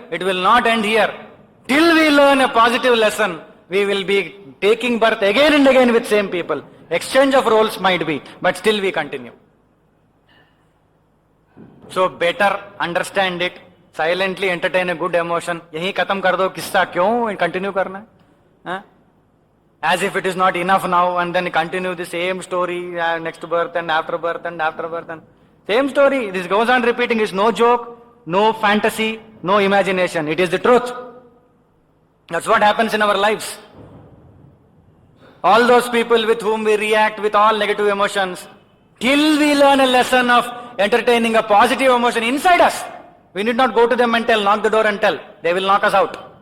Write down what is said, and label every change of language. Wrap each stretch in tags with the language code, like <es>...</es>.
<en>It will not end here. Till we learn a positive lesson, we will be taking birth again and again with same people. Exchange of roles might be, but still we continue. So better understand it, silently entertain a good emotion.</en> <hi>यही खत्म कर दो किस्सा, क्यों continue करना है?</hi> <en>As if it is not enough now, and then continue the same story next birth and after birth and after birth and same story. This goes on repeating. It's no joke, no fantasy, no imagination. It is the truth. That's what happens in our lives. All those people with whom we react with all negative emotions, till we learn a lesson of entertaining a positive emotion inside us, we need not go to them and tell, knock the door and tell. They will knock us out.</en>